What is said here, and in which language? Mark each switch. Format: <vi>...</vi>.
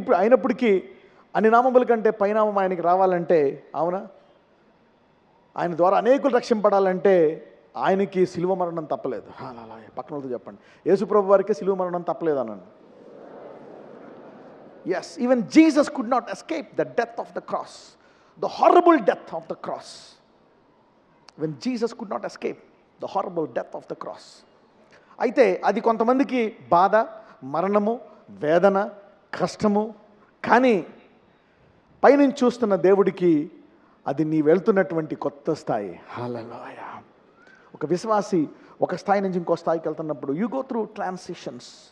<te>అయినప్పటికీ అన్ని నామముల కంటే పైనామం ఆయనకి రావాలంటే, అవునా, ఆయన ద్వారా అనేకులు రక్షింపడాలంటే ఆయనకి సిలువ మరణం తప్పలేదు. హల్లెలూయా. పక్కన వాళ్ళతో చెప్పండి, యేసు ప్రభు వారికే సిలువ మరణం తప్పలేదు అనండి.</te> <en>Yes, even Jesus could not escape the death of the cross, the horrible death of the cross. When Jesus could not escape the horrible death of the cross.</en> <te>అయితే అది కొంతమందికి బాధ, మరణము, వేదన, కష్టము. కానీ పైనుంచి చూస్తున్న దేవుడికి అది నీ వెళ్తున్నటువంటి కొత్త స్థాయి. హల్లెలూయా. ఒక విశ్వాసి ఒక స్థాయి నుంచి ఇంకో స్థాయికి వెళ్తున్నప్పుడు</te> <en>You go through transitions.</en>